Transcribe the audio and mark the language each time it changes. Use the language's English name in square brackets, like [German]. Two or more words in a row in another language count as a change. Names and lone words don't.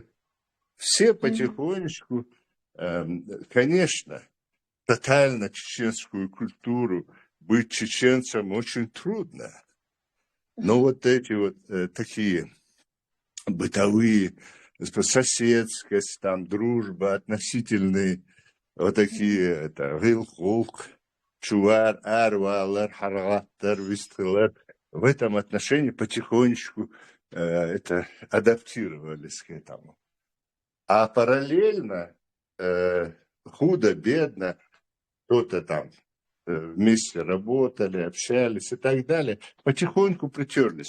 [Russian] Все потихонечку, конечно, тотально чеченскую культуру, быть чеченцем очень трудно. Но вот эти вот такие бытовые, соседскость, там, дружба, относительные, вот такие, это, [Chechen] вилхулк, чувар, арвалар, харгаттар, вистхилар, [Russian] в этом отношении потихонечку это адаптировались к этому. А параллельно, худо-бедно, кто-то там вместе работали, общались и так далее, потихоньку притерлись.